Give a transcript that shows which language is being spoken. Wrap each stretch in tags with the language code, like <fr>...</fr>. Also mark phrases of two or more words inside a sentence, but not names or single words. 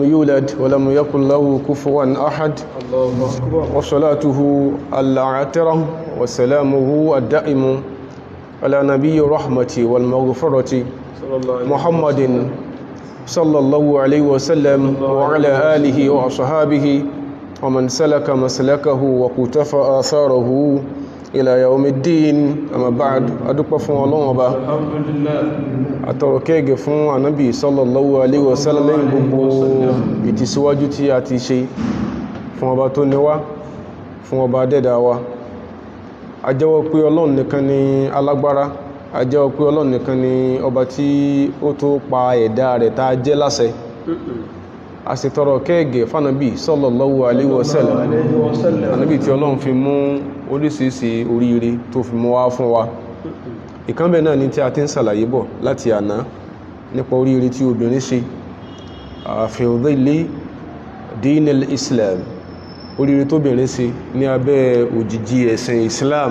<ar>يولد ولم يكن له كفوا أحد، وصلاته العاطرة وسلامه الدائم على نبي الرحمة والمغفرة محمد صلى الله عليه وسلم وعلى آله وأصحابه ومن سلك مسلكه وقتفى آثاره إلى يوم الدين. أما بعد،</ar> <yo>A dúpẹ́ fún Allah àwa tọrọ ìkẹ́ fún Ànábì</yo> <ar>صلى الله عليه وسلم</ar> <yo>gbogbo ìtìsíwájú tí a ti ṣe fún ọba tó níwá, fún ọba dẹ́dà wa. A jẹ́wọ́ pé Ọlọ́run nìkan ni alágbára, a jẹ́wọ́ pé Ọlọ́run nìkan ni ọba tí ó tó pa ẹ̀dá rẹ̀ tá jẹ́ láṣẹ. A sì tọrọ kẹ́ẹ̀gẹ̀ fánàbí</yo> <ar>صلى الله عليه وسلم,</ar> <yo>ànábì tí Ọlọ́run fi mú oríṣiríṣi oríire tó fi mú wá fún wa. Ìkánbẹ̀ náà ni tí a ti ń ṣàlàyé bọ̀ láti àná nípa oríire tí obìnrin ṣe</yo> <ar>في ظل دين الإسلام,</ar> <yo>oríire tóbìnrin ṣe ní abẹ́ òjìji ẹ̀sìn Islam.</yo>